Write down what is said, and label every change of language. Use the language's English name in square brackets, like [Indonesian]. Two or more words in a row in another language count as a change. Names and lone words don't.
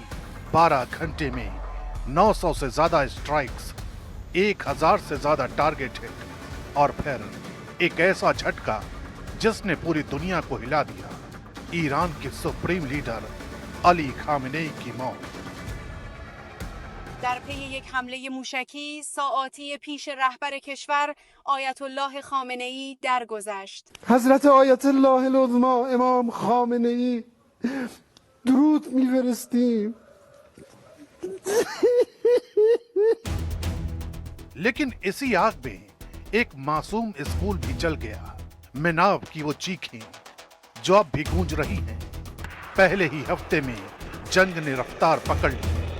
[Hindi] 12 घंटे में 900 से ज्यादा स्ट्राइक्स, 1000 से ज्यादा [English] target hit, [Hindi] और फिर एक ऐसा झटका जिसने पूरी दुनिया को हिला दिया। ईरान के [English] supreme leader [Hindi] अली खामेनेई की मौत। [Persian] در پی یک حمله موشکی ساعاتی پیش رهبر کشور آیت الله خامنه‌ای درگذشت. حضرت آیت الله العظما امام خامنه‌ای درود می‌فرستیم. [Hindi] लेकिन इसी आग में एक मासूम स्कूल भी जल गया। मिनाब की वो चीखें जो अब भी गूंज रही हैं। पहले ही हफ्ते में जंग ने रफ्तार पकड़ ली।